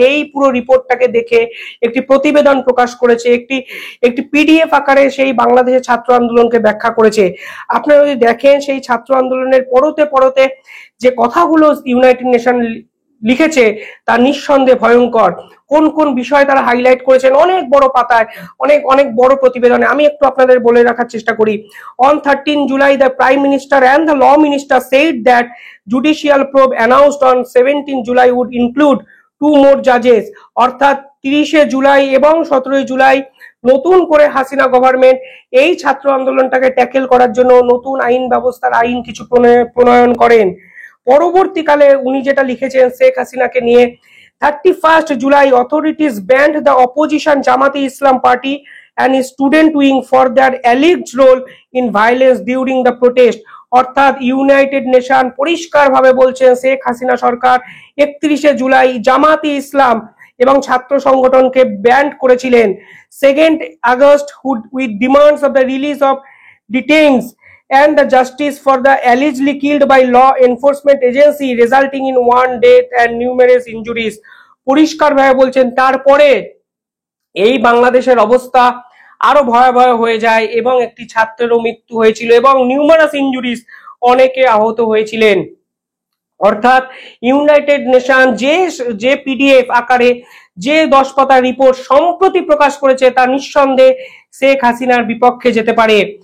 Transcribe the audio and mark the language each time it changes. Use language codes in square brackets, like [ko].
[bn] এই পুরো রিপোর্টটাকে দেখে একটি প্রতিবেদন প্রকাশ করেছে, একটি পিডিএফ আকারে সেই বাংলাদেশের ছাত্র আন্দোলনকে ব্যাখ্যা করেছে। আপনারা যদি দেখেন সেই ছাত্র আন্দোলনের পরতে পরতে যে কথাগুলো ইউনাইটেড নেশন লিখেছে তা নিঃসন্দেহে ভয়ঙ্কর। কোন কোন বিষয় তারা হাইলাইট করেছেন অনেক বড় পাতায়, অনেক অনেক বড় প্রতিবেদনে। আমি একটু আপনাদের বলে রাখার চেষ্টা করি। [en] On 13 July, the Prime Minister and the Law Minister said that judicial probe announced on 17 July would include 2 more judges। [bn] অর্থাৎ 30 জুলাই এবং 17 জুলাই নতুন করে হাসিনা গভর্নমেন্ট এই ছাত্র আন্দোলনটাকে ট্যাকেল করার জন্য নতুন আইন ব্যবস্থার আইন কিছু প্রণয়ন করেন। পরবর্তীকালে উনি যেটা লিখেছেন শেখ হাসিনাকে নিয়ে, [en] 31 July authorities banned the opposition Jamaat-e Islam party and its student wing for their alleged role in violence during the protest। [bn] অর্থাৎ ইউনাইটেড নেশন পরিষ্কার ভাবে বলছেন শেখ হাসিনা সরকার 31 জুলাই জামাতে ইসলাম এবং ছাত্র সংগঠনকে ব্যান্ড করেছিলেন। [en] 2 August with demands of the release of detained and the justice for the allegedly killed by law enforcement agency resulting in 1 death and numerous injuries। [bn] পরিষ্কার ভাবে বলছেন তারপরে এই বাংলাদেশের অবস্থা আরো ভয়াবহ হয়ে যায় এবং একটি ছাত্রেরও মৃত্যু হয়েছিল এবং নিউমারাস ইনজুরিজ, অনেকে আহত হয়েছিলেন। অর্থাৎ ইউনাইটেড নেশন যে পিডিএফ আকারে যে 10 পাতার রিপোর্ট সম্প্রতি প্রকাশ করেছে তা নিঃসন্দেহে শেখ হাসিনার বিপক্ষে যেতে পারে।